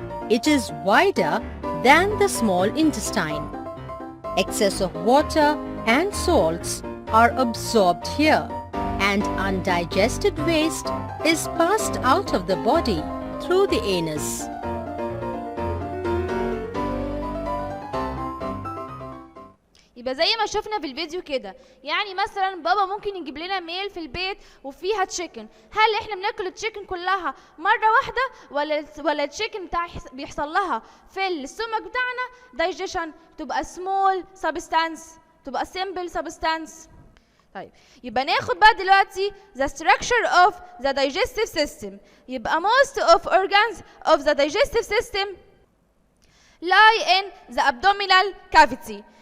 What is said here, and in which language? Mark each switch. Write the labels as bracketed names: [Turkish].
[English] It is wider than the small intestine. Excess of water and salts are absorbed here, and undigested waste is passed out of the body through the anus. [Arabic] يبقى زي ما شفنا في الفيديو كده، يعني مثلا بابا ممكن يجيب لنا ميل في البيت وفيها تشيكن. هل احنا بناكل التشيكن كلها مره واحده ولا التشيكن بيحصل لها في السtomach بتاعنا دايجيشن، تبقى سمول سبستانس، تبقى سمبل سبستانس. طيب يبقى ناخد بقى دلوقتي [English] the structure of the digestive system. [Arabic] يبقى [English] most of organs of the digestive system lie in the abdominal cavity.